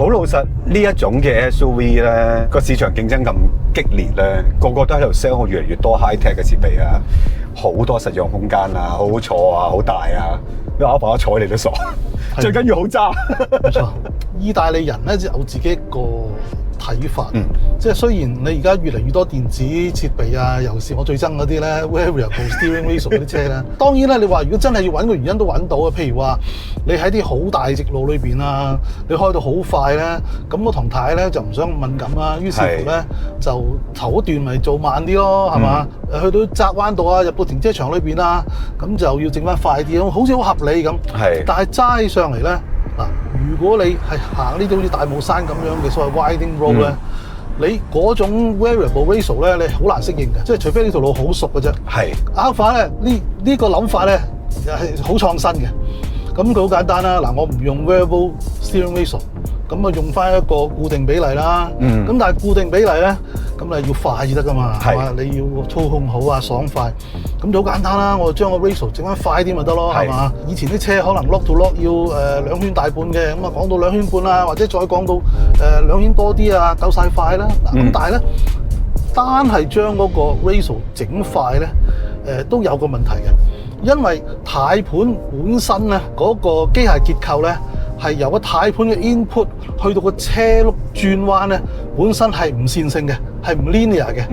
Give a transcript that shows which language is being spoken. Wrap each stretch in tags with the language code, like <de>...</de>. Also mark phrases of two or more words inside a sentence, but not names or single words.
<yue>好老實，呢一種嘅 SUV 咧個市場競爭咁激烈咧，個個都喺度 sell 越嚟越多</yue> <en>high tech</en> <yue>嘅設備啊，好多實用空間啊，好好坐啊，好大啊，咩 Alpha 一坐你都傻，最緊要好揸。冇錯， 意大利人咧有自己一個睇法，即係雖然你而家越嚟越多電子設備啊，尤其是我最憎嗰啲咧</yue> <en>variable steering wheel</en> <yue>嗰啲車咧。當然啦，你話如果真係要揾個原因都揾到啊。譬如話你喺啲好大直路裏邊啊，你開到好快咧，咁個唐太咧就唔想敏感啦，於是乎咧就頭一段咪做慢啲咯，係嘛？去到窄彎道啊，入到停車場裏邊啊，咁就要整翻快啲咯，好似好合理咁。係，但係齋上嚟咧。嗱，如果你係行呢啲好似大帽山咁樣嘅所謂</yue> <en>winding road</en> <yue>咧，你嗰種</yue> <en>variable ratio</en> <yue>咧，你好難適應嘅，即係除非呢條路好熟嘅啫。係 Alpha 咧呢個諗法咧係好創新嘅。咁佢好簡單啦，嗱，我唔用</yue> <en>variable steering ratio，</en> <yue>咁啊用翻一個固定比例啦。咁但係固定比例咧，咁你要快至得噶嘛，係嘛？你要操控好啊，爽快。咁就好簡單啦，我將個 ratio 整翻快啲咪得咯，係嘛？以前啲車可能</yue> <en>lock to lock</en> <yue>要2圈大半嘅，咁啊講到2圈半啦，或者再講到2圈多啲啊，夠晒快啦。咁但係咧，單係將嗰個 ratio 整快咧，都有個問題嘅，因為軚盤本身咧嗰個機械結構咧係由個軚盤嘅 input 去到個車轆轉彎咧，本身係唔線性嘅，係唔 linear 嘅。</yue>